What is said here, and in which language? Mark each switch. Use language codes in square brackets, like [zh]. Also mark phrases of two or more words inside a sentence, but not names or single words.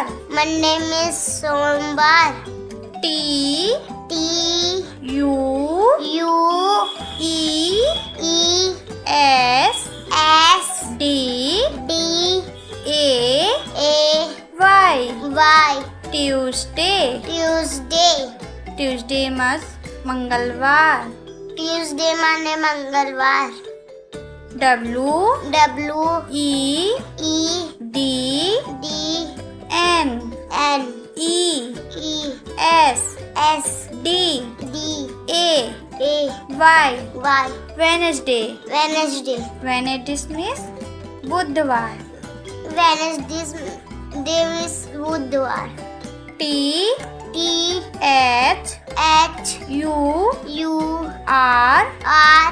[en] Monday means सोमवार. T T U U E E S S D D A A Y Y Tuesday. Tuesday. Tuesday means मंगलवार. [hi] Tuesday माने मंगलवार. [en] W W E E D D N N E E S S D D A A Y Y Wednesday. Wednesday. Wednesday means बुधवार. Wednesday day is बुधवार. T T H H U U R R